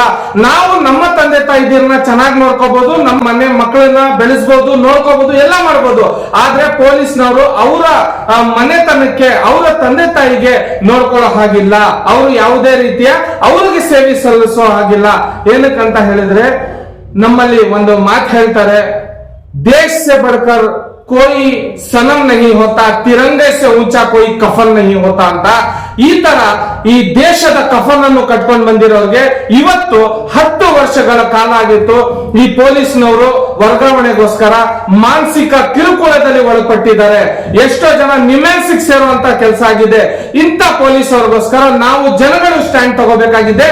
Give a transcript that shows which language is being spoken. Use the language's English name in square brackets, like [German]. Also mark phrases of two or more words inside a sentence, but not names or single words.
[Kannada] ನಾವು ನಮ್ಮ ತಂದೆ ತಾಯಿದಿರನ್ನ ಚೆನ್ನಾಗಿ ನೋಡ್ಕೋಬಹುದು, ನಮ್ಮ ಮನೆ ಮಕ್ಕಳನ್ನ ಬೆಳೆಸಬಹುದು, ನೋಡ್ಕೋಬಹುದು, ಎಲ್ಲ ಮಾಡಬಹುದು. ಆದ್ರೆ ಪೊಲೀಸ್ನವರು ಅವರ ಮನೆತನಕ್ಕೆ, ಅವರ ತಂದೆ ತಾಯಿಗೆ ನೋಡ್ಕೊಳ್ಳೋ ಹಾಗಿಲ್ಲ. ಅವರು ಯಾವುದೇ ರೀತಿಯ ಅವ್ರಿಗೆ ಸೇವೆ ಸಲ್ಲಿಸೋ ಹಾಗಿಲ್ಲ. ಏನಕ್ಕಂತ ಹೇಳಿದ್ರೆ ನಮ್ಮಲ್ಲಿ ಒಂದು ಮಾತು ಹೇಳ್ತಾರೆ, [Hindi] ದೇಶ से बढ़कर कोई सनम नहीं होता, तिरंगे से ऊंचा कोई कफन नहीं होता [Kannada] ಅಂತ. ಈ ತರ ಈ ದೇಶದ ಕಫನ್ ಅನ್ನು ಕಟ್ಕೊಂಡು ಬಂದಿರೋರಿಗೆ ಇವತ್ತು 10 ವರ್ಷಗಳ ಕಾಲ ಆಗಿತ್ತು. ಈ ಪೊಲೀಸ್ನವರು ವರ್ಗಾವಣೆಗೋಸ್ಕರ ಮಾನಸಿಕ ಕಿರುಕುಳದಲ್ಲಿ ಒಳಪಟ್ಟಿದ್ದಾರೆ. ಎಷ್ಟೋ ಜನ ನಿಮ್ಮೆನ್ಸಿಗೆ ಸೇರುವಂತ ಕೆಲಸ ಆಗಿದೆ. ಇಂಥ ಪೊಲೀಸ್ ಅವರಿಗೋಸ್ಕರ ನಾವು ಜನಗಳು ಸ್ಟ್ಯಾಂಡ್ ತಗೋಬೇಕಾಗಿದೆ.